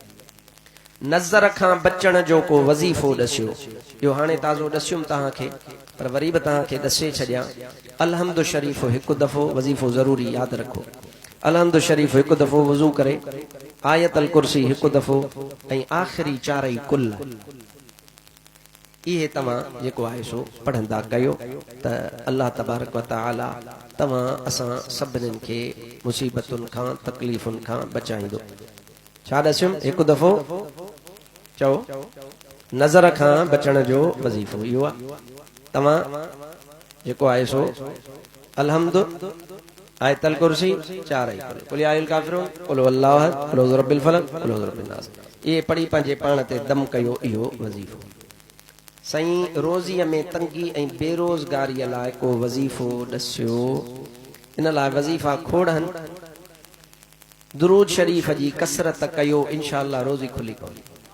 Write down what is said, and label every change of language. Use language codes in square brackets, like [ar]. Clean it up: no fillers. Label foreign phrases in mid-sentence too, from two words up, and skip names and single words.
[sd] नज़र खां बचण जो को वज़ीफ़ो ॾसियो इहो हाणे ताज़ो ॾसियुमि तव्हांखे पर वरी बि तव्हांखे ॾसे छॾियां अलहम्द शरीफ़ हिकु दफ़ो वज़ीफ़ो ज़रूरी यादि रखो अलहम्द शरीफ़ हिकु दफ़ो वज़ू करे आयतल कुर्सी हिकु दफ़ो ऐं आख़िरी चारई कुल इहे तव्हां जेको आहे सो पढ़ंदा कयो त [ar] الله تبارك وتعالى [sd] तव्हां असां सभिनीनि खे मुसीबतुनि खां तकलीफ़ुनि खां बचाईंदो छा ॾसियुमि हिकु दफ़ो चओ नज़र खां बचण जो वज़ीफ़ो इहो आहे तव्हां जेको आहे सो अलहम्द आयतल कुर्सी चारई कुल [ar] يا أيها الكافرون قل هو الله أحد قل أعوذ برب الفلق قل أعوذ برب الناس [sd] इहे पढ़ी पंहिंजे पाण ते दम कयो इहो वज़ीफ़ो साईं रोज़ीअ में तंगी ऐं बेरोज़गारीअ लाइ को वज़ीफ़ो ॾसियो इन लाइ वज़ीफ़ा खोड़नि दुरूद शरीफ़ जी कसरत कयो इंशाअल्लाह रोज़ी खुली पवंदी